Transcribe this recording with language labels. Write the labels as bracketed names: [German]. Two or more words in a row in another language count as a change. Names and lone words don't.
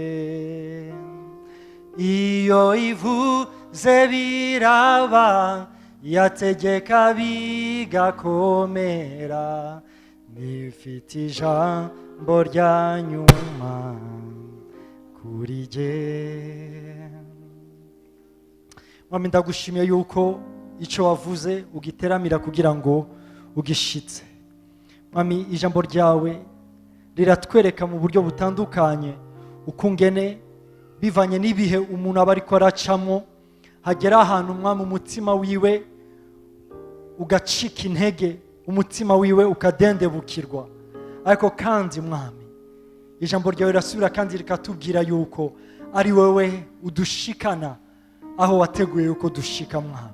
[Kinyarwanda] Iyo ivuze biraba, yategeka bigakomera, nifite ijambo rya nyuma kuri jye. [Rundi] Mwami, ndagushimiye yuko icyo wavuze ugiteramira kugira ngo ugishitse. Mwami, ijambo ryawe riratwereka mu buryo butandukanye ukungene bivanye n'ibihe umuntu aba ariko aracamo, hagera ahantu Mwami umutima wiwe ugacika intege, umutima wiwe ukadendebukirwa. Ariko kandi Mwami, ijambo ryawe rirasubira kandi rikatubwira yuko ari wewe udushikana aho wateguye yuko dushika Mwami.